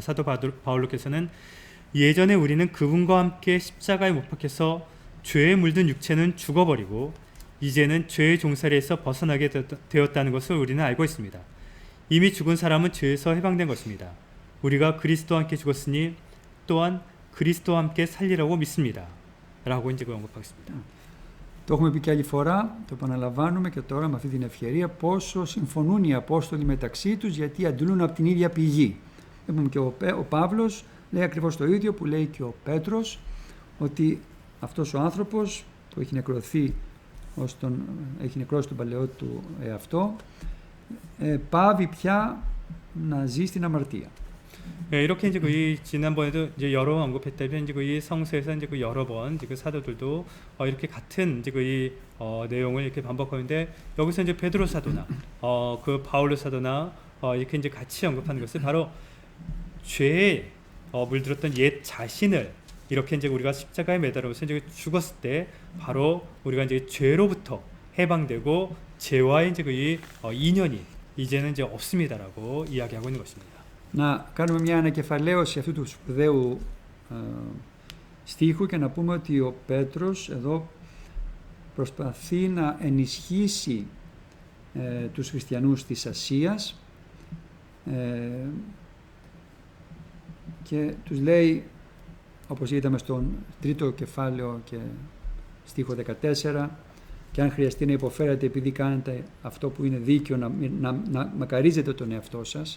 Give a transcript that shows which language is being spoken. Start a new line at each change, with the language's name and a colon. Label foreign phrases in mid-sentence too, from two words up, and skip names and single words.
Korean: 사도 바울로께서는 예전에 우리는 그분과 함께 십자가에 못 박혀서 죄에 물든 육체는 죽어버리고 이제는 죄의 종살이에서 벗어나게 되었다는 것을 우리는 알고 있습니다. 이미 죽은 사람은 죄에서 해방된 것입니다. 우리가 그리스도와 함께 죽었으니 또한 그리스도와 함께 살리라고 믿습니다. 라고 이제 언급하겠습니다.
Greek: Το έχουμε πει και άλλη φορά, το επαναλαμβάνουμε και τώρα με αυτή την ευκαιρία πόσο συμφωνούν οι Απόστολοι μεταξύ τους γιατί αντλούν από την ίδια πηγή. Είπαμε και ο Παύλος λέει ακριβώς το ίδιο που λέει και ο Πέτρος, ότι αυτός ο άνθρωπος που έχει νεκρωθεί, έχει νεκρώσει τον παλαιό του εαυτό, πάβει πια να ζει στην αμαρτία.
Korean: 네, 이렇게 이제 지난번에도 이제 여러 번 언급했다면 이제 이 성서에서 이제 여러 번 이제 사도들도 이렇게 같은 이제 내용을 이렇게 반복하는데 여기서 이제 베드로 사도나 그 바울로 사도나 이렇게 이제 같이 언급하는 것은 바로 죄에 물들었던 옛 자신을 이렇게 이제 우리가 십자가에 매달려서 이제 죽었을 때 바로 우리가 이제 죄로부터 해방되고 죄와의 이제 그 인연이 이제는 이제 없습니다라고 이야기하고 있는 것입니다.
Greek: Να κάνουμε μια ανακεφαλαίωση αυτού του σπουδαίου στίχου και να πούμε ότι ο Πέτρος εδώ προσπαθεί να ενισχύσει τους χριστιανούς της Ασίας και τους λέει, όπως είδαμε στον τρίτο κεφάλαιο και στίχο 14, και αν χρειαστεί να υποφέρετε επειδή κάνετε αυτό που είναι δίκαιο, να μακαρίζετε τον εαυτό σας.